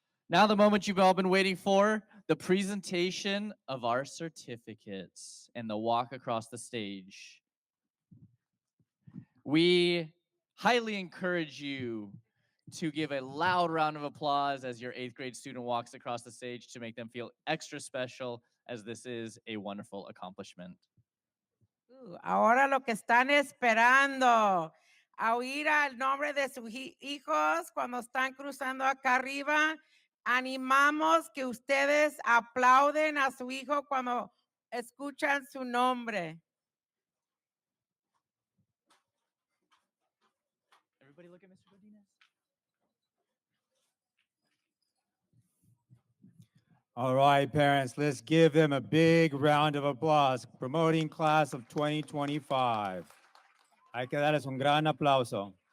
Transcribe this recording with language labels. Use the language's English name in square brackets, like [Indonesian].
[English] Now the moment you've all been waiting for, the presentation of our certificates and the walk across the stage. We highly encourage you to give a loud round of applause as your 8th grade student walks across the stage to make them feel extra special, as this is a wonderful accomplishment. [Spanish] Ahora lo que están esperando, a oír el nombre de sus hijos cuando están cruzando acá arriba. Animamos que ustedes aplauden a su hijo cuando escuchan su nombre. [English] Everybody look at Mr. Godinez. All right, parents, let's give them a big round of applause. Promoting class of 2025. [Spanish] Hay que darles un gran aplauso.